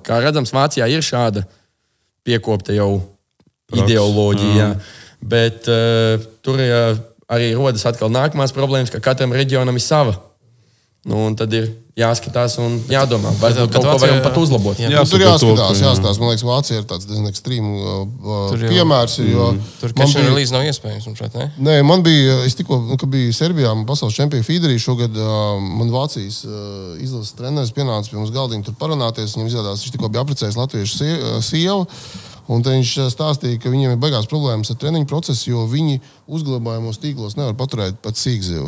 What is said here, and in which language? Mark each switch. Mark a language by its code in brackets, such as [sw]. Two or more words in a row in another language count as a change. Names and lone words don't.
[lv] Kā redzams, Vācijā ir šāda piekopta jau ideoloģija, bet tur arī rodas atkal nākamās problēmas, ka katram reģionam ir sava. Nu, un tad ir jāskatās un jādomā. Varbūt kaut ko varam pat uzlabot. Jā, tur jāskatās. Man liekas, Vācija ir tāds diezgan ekstrīmu piemērs. Tur [en] catch and release [lv] nav iespējams, manuprāt, ne? Nē, man bija, es tikko, kad biju Serbijā, pasaules čempionu Fīderī, šogad man Vācijas izlases treneris pienāca pie mums galdiņu tur parunāties. Viņam izrādās, viņš tikko bija apprecējis latviešu sievu. Un te viņš stāstīja, ka viņiem ir baigās problēmas ar treniņu procesu, jo viņi uzglabājumos tīklos nevar paturēt pat sīkzivu.